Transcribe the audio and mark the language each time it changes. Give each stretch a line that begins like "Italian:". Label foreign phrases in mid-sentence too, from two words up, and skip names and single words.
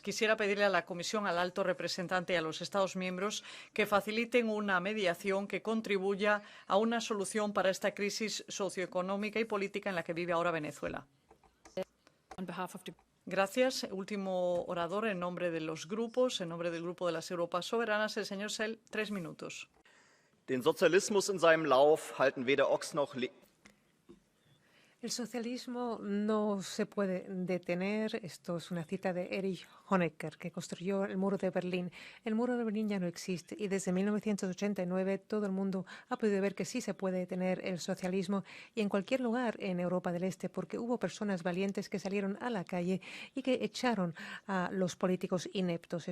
Spanish: Quisiera pedirle a la Comisión, al alto representante y a los Estados miembros que faciliten una mediación que contribuya a una solución para esta crisis socioeconómica y política en la que vive ahora Venezuela. Gracias. Último orador en nombre de los grupos, en nombre del Grupo de las Europas Soberanas, el señor Sell, 3 minutos.
German: Den Sozialismus in seinem Lauf halten weder Ochs noch
Spanish: El socialismo no se puede detener. Esto es una cita de Erich Honecker, que construyó el muro de Berlín. El muro de Berlín ya no existe y desde 1989 todo el mundo ha podido ver que sí se puede detener el socialismo y en cualquier lugar en Europa del Este, porque hubo personas valientes que salieron a la calle y que echaron a los políticos ineptos.